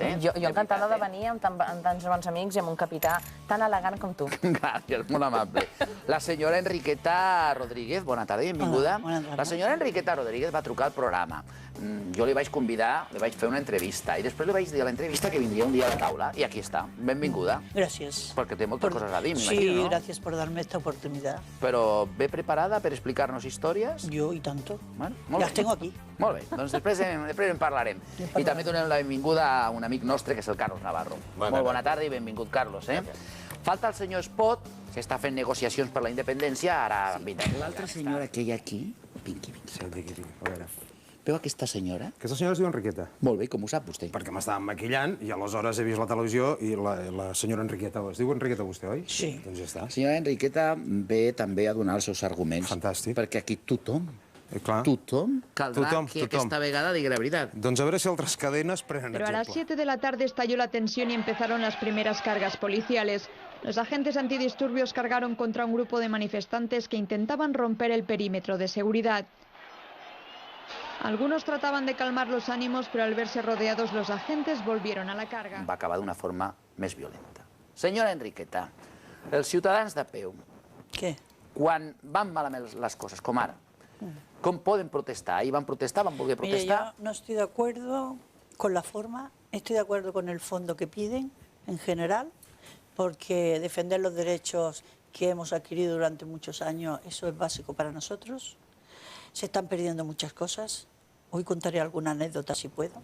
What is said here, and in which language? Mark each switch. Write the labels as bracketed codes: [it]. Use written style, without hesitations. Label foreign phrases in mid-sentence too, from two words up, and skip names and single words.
[ca] Jo encantada de venir amb tants bons amics i amb un capità tan elegant com tu. Gràcies, molt amable. La senyora Enriqueta Rodríguez, bona tarda i benvinguda. La senyora Enriqueta Rodríguez va trucar al programa. Jo li vaig convidar, li vaig fer una entrevista i després li vaig dir a l'entrevista que vindria un dia a la taula i aquí està. Benvinguda. [es] Gracias. [ca] Porque té moltes coses a dir, Sí, m'imagino, ¿no? [es] gracias por darme esta oportunidad. [ca] Però ve preparada per explicar-nos històries? [es] Yo y tanto. [ca] Bueno, molt [es] Las [ca] bé. [es] tengo aquí. [ca] Molt bé, doncs després en parlarem. I també donem la benvinguda a un amic nostre, que és el Carlos Navarro. Molt bona tarda i benvingut, Carlos. Falta el senyor Espot, que està fent negociacions per la independència, ara... L'altra senyora que hi ha aquí... Vingui. Sí, aquí. A veure. Veu aquesta senyora? Aquesta senyora es diu Enriqueta. Molt bé, com ho sap vostè? Perquè m'estàvem maquillant i aleshores he vist la televisió i la senyora Enriqueta... Es diu Enriqueta vostè, oi? Sí. Doncs ja està. La senyora Enriqueta ve també a donar els seus arguments. Fantàstic. Perquè aquí tothom Clar. caldrà que aquesta vegada digui la veritat. Doncs a veure si altres cadenes prenen [es] Pero a las [ca] exemple. [es] 7 de la tarde estalló la tensión y empezaron las primeras cargas policiales. Los agentes antidisturbios cargaron contra un grupo de manifestantes que intentaban romper el perímetro de seguridad. Algunos trataban de calmar los ánimos, pero al verse rodeados los agentes volvieron a la carga. [ca] Va acabar d'una forma més violenta. Senyora Enriqueta, els ciutadans de peu, [es] ¿Qué? [ca] quan van malament les coses, com ara, com poden protestar? Ahir van protestar, van voler [es] Mire, [ca] protestar? [es] yo no estoy de acuerdo con la forma, estoy de acuerdo con el fondo que piden en general, porque defender los derechos que hemos adquirido durante muchos años, eso es básico para nosotros. Se están perdiendo muchas cosas. Hoy contaré alguna anécdota si puedo.